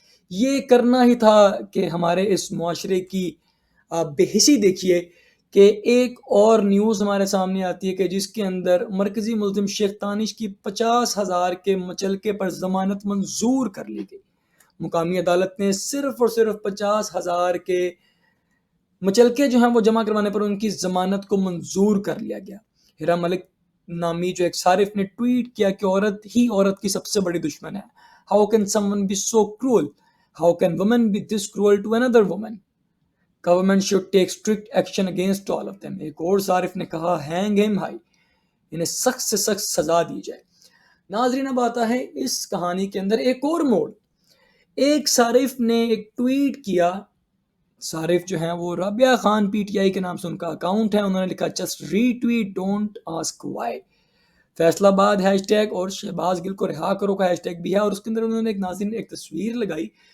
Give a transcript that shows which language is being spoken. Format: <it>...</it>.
<ur>یہ کرنا ہی تھا کہ ہمارے اس معاشرے کی آپ بے حسی دیکھیے کہ ایک اور نیوز ہمارے سامنے آتی ہے کہ جس کے اندر مرکزی ملزم شیخ دانش کی 50,000 کے مچلکے پر ضمانت منظور کر لی گئی. مقامی عدالت نے صرف اور صرف 50,000 کے مچلکے جو ہیں وہ جمع کروانے پر ان کی ضمانت کو منظور کر لیا گیا. ہیرا ملک نامی جو ایک صارف نے ٹویٹ کیا کہ عورت ہی عورت کی سب سے بڑی دشمن ہے.</ur> <en>How can someone be so cruel? How can women be this cruel to another woman? Government should take strict action against all of them.</en> <ur>ایک اور صارف نے کہا</ur> <en>hang him high,</en> <ur>انہیں سخت سے سخت سزا دی جائے. ناظرین اب آتا ہے اس کہانی کے اندر ایک اور موڑ. ایک صارف نے ایک ٹویٹ کیا, صارف جو ہیں وہ Rabia Khan P T I کے نام سے ان کا اکاؤنٹ ہے, انہوں نے لکھا</ur> <en>just retweet don't ask why,</en> <ur>فیصلہ آباد ہیش ٹیگ اور شہباز گل کو رہا کرو کا ہیش ٹیگ بھی ہے. اور اس کے اندر انہوں نے ایک ناظرین ایک تصویر لگائی</ur>